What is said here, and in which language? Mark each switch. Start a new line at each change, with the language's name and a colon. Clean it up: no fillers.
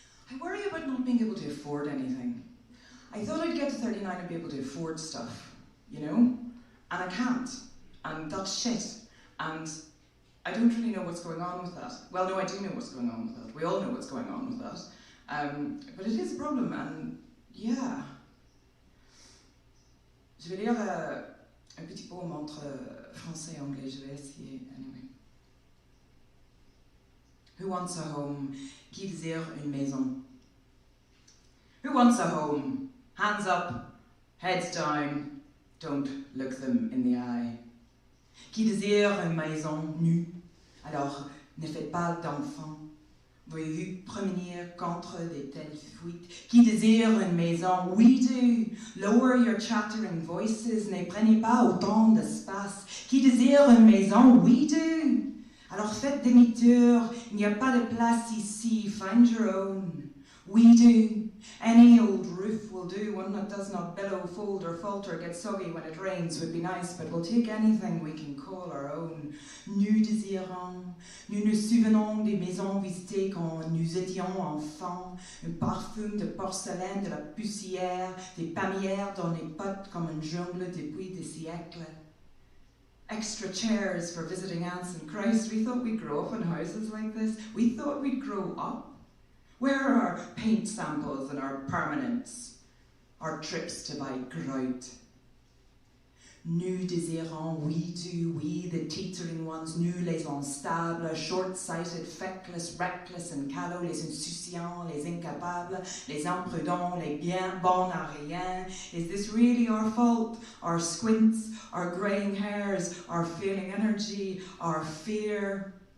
English: I worry about not being able to afford anything. I thought I'd get to 39 and be able to afford stuff, you know? And I can't. And that's shit. And I don't really know what's going on with that. Well, no, I do know what's going on with that. We all know what's going on with that. But it is a problem, and yeah.
French: Je vais lire un petit poème entre français et anglais. Je vais essayer, anyway.
English: Who wants a home?
French: Qui désire une maison?
English: Who wants a home? Hands up, heads down, don't look them in the eye.
French: Qui désire une maison nue? Alors, ne faites pas d'enfants. Voyez-vous promener contre de telles fuites? Qui désire une maison?
English: We do. Lower your chattering voices,
French: ne prenez pas autant d'espace. Qui désire une maison?
English: We do.
French: Alors faites demi-tour, il n'y a pas de place ici,
English: find your own. We do. Any old roof will do, one that does not billow, fold or falter, get soggy when it rains would be nice, but we'll take anything we can call our own.
French: Nous désirons, nous nous souvenons des maisons visitées quand nous étions enfants, un parfum de porcelaine, de la poussière, des palmières dans les potes comme une jungle depuis des siècles.
English: Extra chairs for visiting aunts and Christ, we thought we'd grow up in houses like this. We thought we'd grow up. Where are our paint samples and our permanents? Our trips to buy grout?
French: Nous désirons,
English: we do, we, the teetering ones,
French: nous les instables,
English: short-sighted, feckless, reckless and callow,
French: les insouciants, les incapables, les imprudents, les bien bons à rien.
English: Is this really our fault? Our squints, our greying hairs, our failing energy, our fear?